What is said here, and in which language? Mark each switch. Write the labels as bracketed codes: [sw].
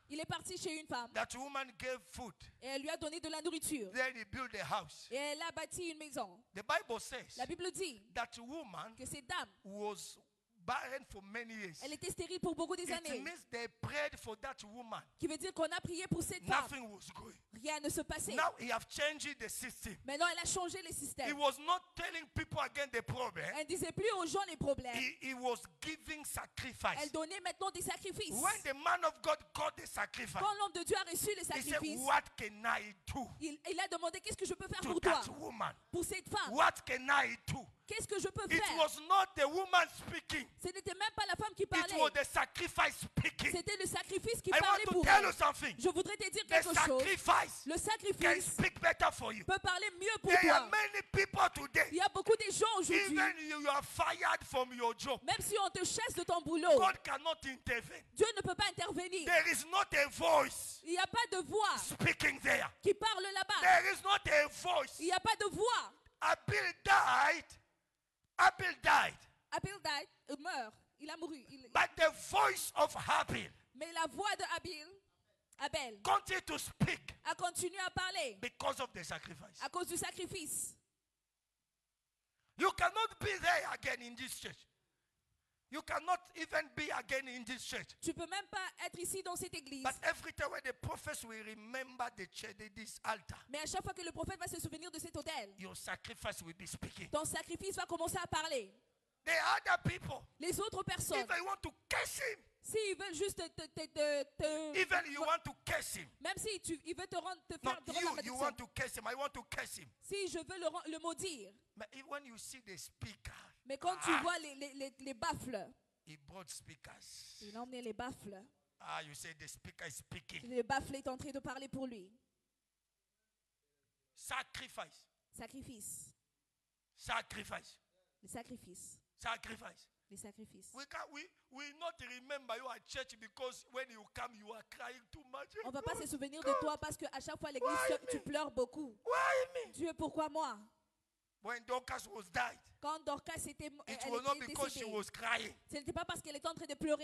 [fr] il est parti chez une femme [en] That woman gave food. [fr] et elle lui a donné de la nourriture. [en] Then he built a house. [fr] Et elle a bâti une maison. [en] The Bible says [fr] La Bible dit [en] that woman [fr] que cette dame, [en] was barren for many years. [fr] elle était stérile pour beaucoup des [en] It [fr] années. [en] means they prayed for that woman. [fr] Qui veut dire qu'on a prié pour cette femme. [en] Nothing was going. [fr] Rien ne se passait. [en] Now he have changed the system. [fr] Maintenant, elle a changé les [en] He [fr] systèmes. [en] was not telling people again the problem. [fr] Elle ne disait plus aux gens les problèmes. [en] He was giving sacrifice. [fr] Elle donnait maintenant des sacrifices. [en] When the man of God got the sacrifice, [fr] Quand l'homme de Dieu a reçu les [en] he said, [fr] sacrifices, [en] what can I do [fr] il a demandé qu'est-ce que je peux faire [en] to [fr] pour toi, [en] that woman? [fr] pour cette femme. [en] What can I do? [fr] Qu'est-ce que je peux [en] It [fr] faire? [en] was not the woman speaking. [fr] Ce n'était même pas la femme qui [en] It [fr] parlait. [en] was the sacrifice speaking. [fr] C'était le sacrifice qui [en] I [fr] parlait [en] want to [fr] pour [en] tell you [fr] elle. [en] something. [fr] Je voudrais te dire [en] The [fr] quelque chose. [en] sacrifice [fr] Le [en] can [fr] sacrifice [en] speak better for you. [fr] peut parler mieux pour [en] There are [fr] toi. [en] many people today. [fr] Il y a beaucoup de gens aujourd'hui, [en] Even you are fired from your job. [fr] même si on te chasse de ton boulot, [en] God cannot intervene. [fr] Dieu ne peut pas intervenir. [en] There is not a voice [fr] Il n'y a pas de voix [en] speaking there. [fr] qui parle là-bas. [en] There is not a voice. [fr] Il n'y a pas de voix. [en] Abel died. Abel died. [fr] Abel meurt. Il a mouru. [en] But the voice of Abel [fr] Mais la voix de Abel [en] continued to speak [fr] a continué à parler [en] because of the sacrifice. [fr] à cause du sacrifice. [en] You cannot be there again in this church. You cannot even be again in this church. [fr] Tu peux même pas être ici dans cette église. [en] But every time when the prophets will remember the church, this altar, [fr] Mais à chaque fois que le prophète va se souvenir de cet autel, [en] your sacrifice will be speaking. [fr] ton sacrifice va commencer à parler. [en] The other people, [fr] Les autres personnes, [en] if they want to curse him, [fr] s'ils veulent juste [en] even you want to curse him. [fr] même si il veut te [en] Not [fr] faire te rendre la [en] you [fr] malédiction. [en] want to curse him. I want to curse him. [fr] Si je veux le maudire. [en] But when you see the speaker, [fr] Mais quand tu vois les baffles, [en] he brought speakers. [fr] il a emmené les baffles. [en] You say the speaker is speaking. [fr] Le baffle est en train de parler pour lui. [en] Sacrifice. [fr] Sacrifice. [en] Sacrifice. [fr] Les sacrifices. [en] Sacrifice. [fr] Les sacrifices. [en] We not remember you at church because when you come you are crying too much. [fr] On ne va pas se souvenir de toi parce qu'à chaque fois à l'église, [en] Why [fr] tu [en] me? [fr] pleures beaucoup. [en] Why me? [fr] Dieu, pourquoi moi? [en] When Dorcas was died, [fr] Quand Dorcas était, [en] it [fr] elle [en] was not [fr] était [en] because she [fr] décédée, [en] was crying. [fr] ce n'était pas parce qu'elle était en train de pleurer.